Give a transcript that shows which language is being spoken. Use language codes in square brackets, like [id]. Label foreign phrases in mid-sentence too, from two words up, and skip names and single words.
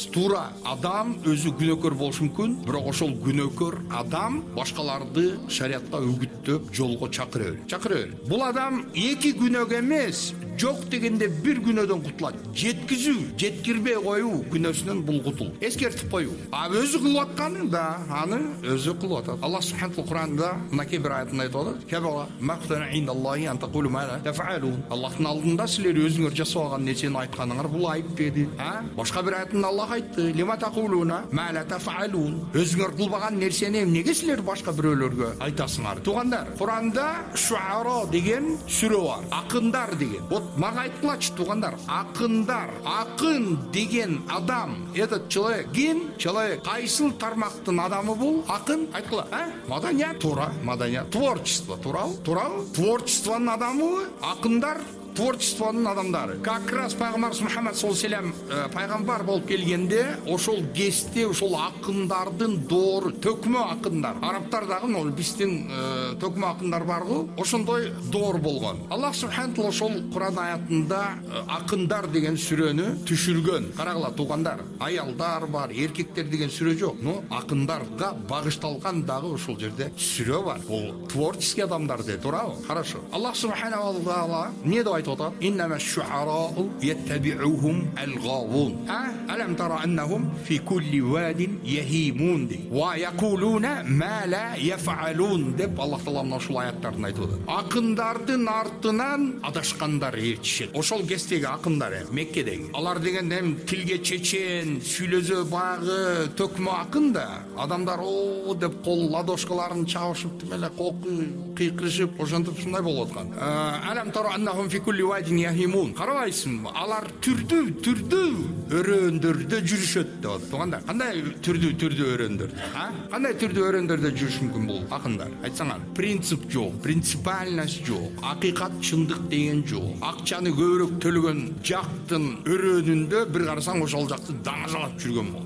[ky] Туура, адам өзү күнөөкөр болушу мүмкүн, бирок ошол күнөөкөр адам башкаларды шариятка үгүттөп, жолго чакыра бер. Бул адам эки күнөөгө эмес, жок дегенде бир күнөөдөн кутулат. Жеткирбей коюу күнөөсүнөн бул кутул. Эскертип коюу. Өзү кылып атканы да, аны өзү кылып атат. Аллах субханаху Кур'анда мынакей бир аятында айтып атат: [ar] "كبر مقتا عند الله أن تقولوا ما لا تفعلون." [ky] Аллахтын алдында силер өзүңөр жасап алган нерсени айтканыңар бул айып деди. Башка бир аятында Аллах айтты: [ar] "لم تقولون ما لا تفعلون." [ky] Өзүңөр кылбаган нерсени эмнеге силер башка бирөөлөргө айтасыңар? Туугандар, Кур'анда Шуара деген сүрө бар. Акындар деген. Мага айтылачы туугандар, акын деген адам, [ru] этот человек, [ky] кайсыл тармактын адамы бул? Акын, айткыла, Маданият, туура, маданият, творчество, туурабы? Творчествонун адамы, акындар, творчествонун адамдары. [ru] Как раз [ky] пайгамбарыбыз Мухаммад [ar] صلى الله عليه وسلم [ky] пайгамбар болуп келгенде, ошол кезде ошол акындардын доору, төкмө акындар. Арабтардагы биздин төкмө акындар барбы? Ошондой доор болгон. Аллах субханаху ошол Кур'ан аятында акындар деген сүрөнү түшүргөн. Карагыла туугандар, аялдар бар, эркектер деген сүрө жок. Но акындарга багышталган дагы ошол жерде сүрө бар. Бул творческий адамдар де, туурабы? [ru] Хорошо. [ky] Аллах [ar] سبحانه وتعالى [ky] эмне деп айтып атат? [ar] إنما الشعراء يتبعهم الغاوون. ألم تر أنهم في كل واد يهيمون ويقولون ما لا يفعلون [ky] деп Аллах таала ошол аяттарын айтып атат. Акындардын артынан адашкандар ээрчишет. Ошол кездеги акындар, Меккедеги. Алар деген тилге чечен, сүйлөзө багы төкмө акын да. Адамдар о деп кол ладошкаларын чабышып, эле кыйкырышып, ошентип ушундай болуп аткан. [ar] ألم تر أنهم في كل واد يهيمون. Карабайсыңбы? [ky] Алар түрдүү өрөөндөрдө жүрүшөт деп атат. Туугандар, кандай түрдүү өрөөндөрдө? Кандай түрдүү өрөөндөрдө жүрүш мүмкүн бул акындар? Айтсаңар, принцип жок, принципиальность жок, акыйкат чындык деген жок. Акчаны көбүрөөк төлөгөн жактын өрөөнүндө бир карасаң ошол жакты даңажалап жүргөн бол.